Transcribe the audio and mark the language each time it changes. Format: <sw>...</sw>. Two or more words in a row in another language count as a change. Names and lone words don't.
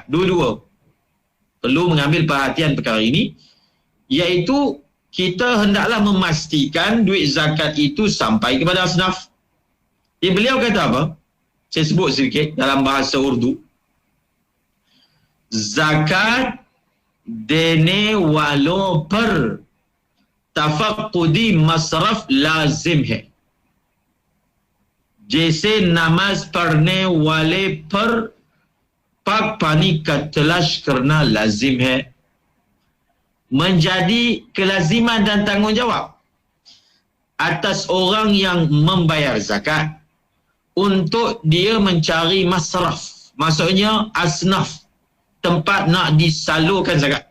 <ms>Dua-dua perlu mengambil perhatian perkara ini, iaitu kita hendaklah memastikan duit zakat itu sampai kepada asnaf. Beliau kata apa? Saya sebut sedikit dalam bahasa Urdu.</ms> <ur>زکوٰۃ دینے والوں پر تفقدی مصرف لازم ہے، جیسے نماز پڑھنے والے پر پاک پانی کا تلاش کرنا لازم ہے.</ur> <ms>Menjadi kelaziman dan tanggungjawab atas orang yang membayar zakat untuk dia mencari masraf, maksudnya asnaf, tempat nak disalurkan zakat.</ms>